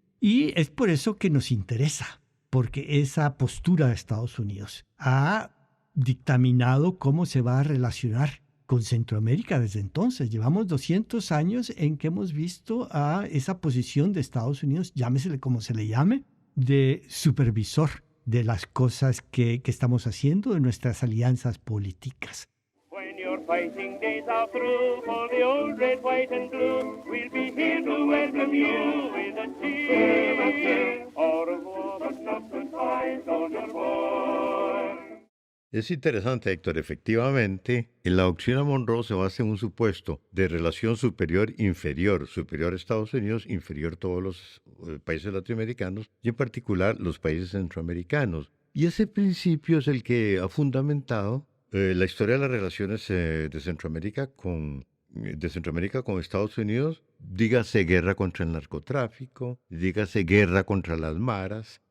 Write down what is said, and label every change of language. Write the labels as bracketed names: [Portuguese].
[Spanish] Y es por eso que nos interesa, porque esa postura de Estados Unidos ha dictaminado cómo se va a relacionar con Centroamérica desde entonces. Llevamos 200 años en que hemos visto a esa posición de Estados Unidos, llámesele como se le llame, de supervisor de las cosas que estamos haciendo, de nuestras alianzas políticas. [English] When your fighting days are through, for the old red, white and blue, we'll be here to welcome you with a cheer. Au revoir, but not goodbye, soldier boy. [Spanish] Es interesante, Héctor. Efectivamente, en la doctrina Monroe se basa en un supuesto de relación superior-inferior, superior a Estados Unidos, inferior a todos los países latinoamericanos y en particular los países centroamericanos. Y ese principio es el que ha fundamentado la historia de las relaciones de Centroamérica con Estados Unidos. Dígase guerra contra el narcotráfico, dígase guerra contra las maras,